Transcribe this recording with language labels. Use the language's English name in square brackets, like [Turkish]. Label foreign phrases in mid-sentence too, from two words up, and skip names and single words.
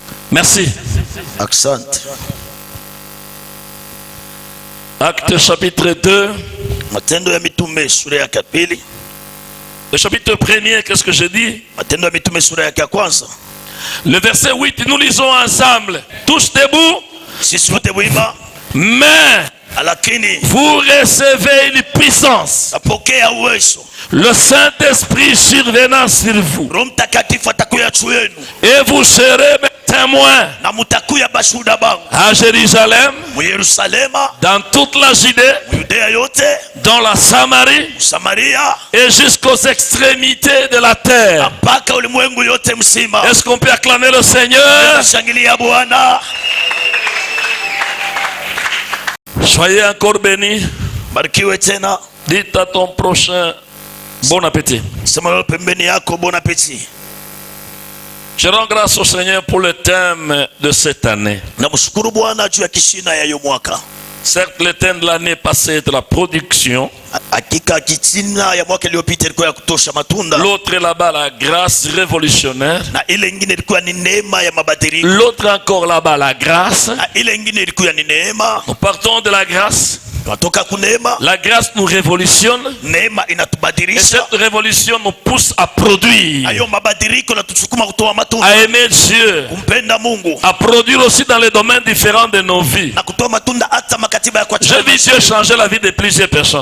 [French] Merci. Accent. Acte chapitre 2. [Swahili] Matendo ya mitume sura ya pili. [French] Le chapitre 1er, qu'est-ce que je dis? [Swahili] Matendo ya mitume sura ya kwanza. [French] Le verset 8, nous lisons ensemble. Tous debout. [Swahili] Sisi wote wima. [French] Mais [Swahili] Lakini [French] vous recevez une puissance. [Swahili] apokea uwezo. [French] Le Saint-Esprit survenant sur vous. [Swahili] Roho Mtakatifu atakuya juu yenu. [French] Et vous serez mes témoins. [Swahili] Na mtakuya bashuhuda bangu. [French] À Jérusalem. [Swahili] Mu Yerusalema. [French] Dans toute la Judée. [Swahili] Yudea yote. [French] Dans la Samarie. [Swahili] Samaria. [French] Et jusqu'aux extrémités de la terre. [Swahili] Mpaka ulimwengu yote mzima. [French] Est-ce qu'on peut acclamer le Seigneur? [Swahili] Shangilia Bwana. [French] Soyez encore bénis. [Swahili] Barikiwe tena. [French] Dites à ton prochain bon appétit. [Swahili] Sema pembeni yako [French] bon appétit. Je rends grâce au Seigneur pour le thème de cette année. [Swahili] Namshukuru Bwana juu ya kishina ya mwaka. [French] Certes, le thème de l'année passée est de la production. [Swahili] Hakika kishina ya mwaka iliyopita ilikuwa ya kutosha matunda. [French] L'autre là-bas, la grâce révolutionnaire. [Swahili] Na ile nyingine ilikuwa ni neema ya mabadiliko. [French] L'autre encore là-bas, la grâce. [Swahili] Na ile nyingine ilikuwa ni neema. [French] Nous partons de la grâce. La grâce nous révolutionne. Et cette révolution nous pousse à produire, à aimer Dieu, à produire aussi dans les domaines différents de nos vies. J'ai vu Dieu changer la vie de plusieurs personnes.